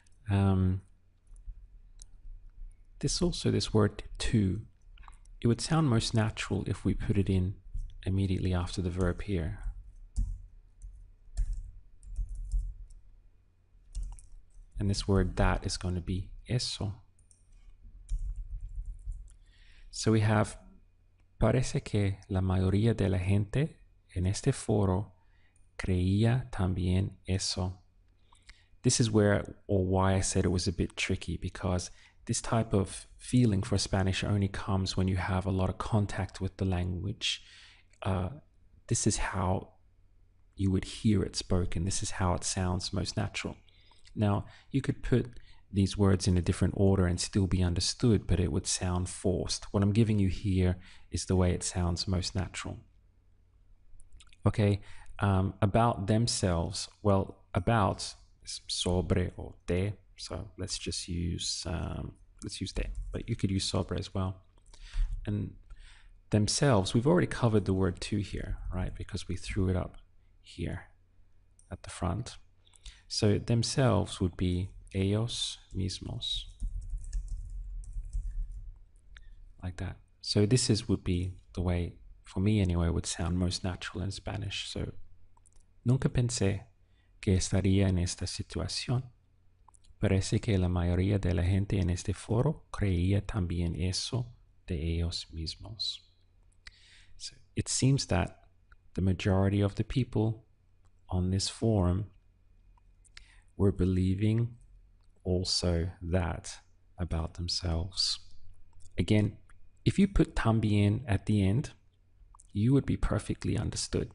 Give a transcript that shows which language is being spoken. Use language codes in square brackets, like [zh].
[en] This word to, it would sound most natural if we put it in immediately after the verb here. And this word that is going to be eso. So we have, [es] parece que la mayoría de la gente en este foro creía también eso. [en] This is where, or why I said it was a bit tricky, because this type of feeling for Spanish only comes when you have a lot of contact with the language. This is how you would hear it spoken. This is how it sounds most natural. Now, you could put these words in a different order and still be understood, but it would sound forced. What I'm giving you here is the way it sounds most natural. Okay, about themselves. Well, about is sobre or de, so let's just use de, but you could use sobre as well. And themselves, we've already covered the word to here, right? Because we threw it up here at the front. So themselves would be [es] ellos mismos, [en] like that. So this would be the way, for me anyway, would sound most natural in Spanish. [es] So, nunca pensé que estaría en esta situación. Parece que la mayoría de la gente en este foro creía también eso de ellos mismos. [en] So it seems that the majority of the people on this forum were believing also that about themselves. Again, if you put también at the end, you would be perfectly understood.